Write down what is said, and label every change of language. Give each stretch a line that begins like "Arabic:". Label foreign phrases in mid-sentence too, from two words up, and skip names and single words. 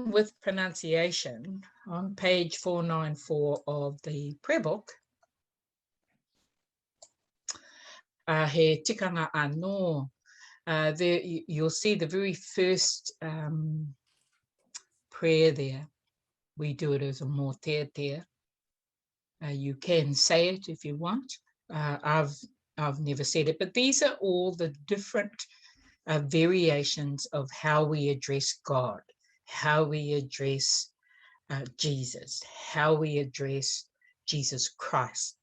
English: with pronunciation, on page 494 of the prayer book, He Tikanga Anō, there you'll see the very first prayer there. We do it as a mō te. You can say it if you want. I've never said it, but these are all the different variations of how we address God, how we address Jesus, how we address Jesus Christ.